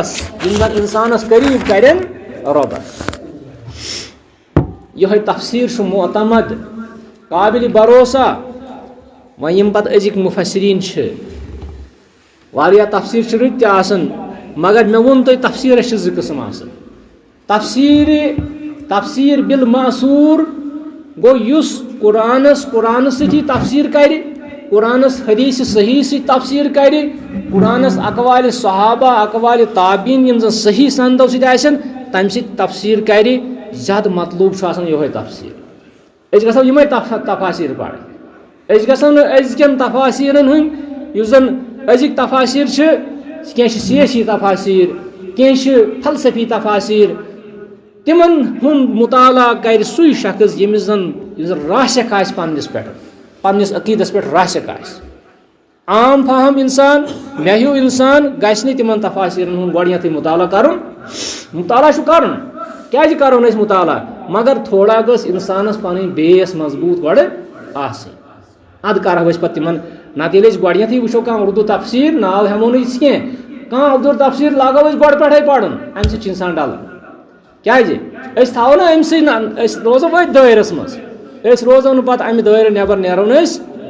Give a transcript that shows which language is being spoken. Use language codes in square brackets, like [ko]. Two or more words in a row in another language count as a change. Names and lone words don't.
[ks] رۄبس یِہوے تفسیٖر چھُ معتمد قابلِ بروسہ وۄنۍ یِم پتہٕ أزِکۍ مُفسریٖن چھِ واریاہ تفسیٖر چھِ رٕتۍ تہِ آسان مگر مےٚ ووٚن تۄہہِ تفسیٖرس چھِ زٕ قٕسم آسان تفسیٖر بالمعصوٗر گوٚو یُس قرآنس سۭتی تفسیٖر کرِ قرآنس حدیٖثِ صحیح سۭتۍ تفسیٖر کرِ قرآنس اقوالِ صحابہ اقوالِ تابعیٖن یِم زن صحیح سندو سۭتۍ آسن تمہِ سۭتۍ تفسیٖر کرِ زیادٕ مطلوب چھُ آسان یِہوے تفسیٖر أسۍ گژھو یِمے تفاسیٖر پرٕنۍ أسۍ گژھو نہٕ أزکٮ۪ن تفاسیٖرن ہٕنٛدۍ یُس زن ازک تفاصیر کی سیاسی تفاصیر کی فلسفی تفاصیر تمن ہند مطالعہ کر سوی شخص یمس زن راسک آس پنس عقیدس پہ راسک آس عام فہم انسان مہیو انسان گھس نہ تمن تفاصیرن ہند گۄڈنیتھٕے مطالعہ کرن مطالعہ کرن کیازِ کرون أسۍ مطالعہ مگر تھوڑا گٔژھ انسانس پنٕنۍ بیس مضبوط گۄڈٕ آسٕنۍ اد کرو أسۍ پتہٕ تمن نتہٕ ییٚلہِ أسۍ گۄڈنیتھٕے وٕچھو کانٛہہ اردو تفسیٖر ناو ہٮ۪مو نہٕ أسۍ کینٛہہ کانٛہہ اردو تفسیٖر لاگو أسۍ گۄڈٕ پٮ۪ٹھے پرُن امہِ سۭتۍ چھُ انسان ڈلان کیازِ أسۍ تھاوو نہ امہِ سۭتۍ أسۍ روزو أتھۍ دٲیرس منٛز أسۍ روزو نہٕ پتہٕ امہِ دٲیرٕ نٮ۪بر نیرو نہٕ أسۍ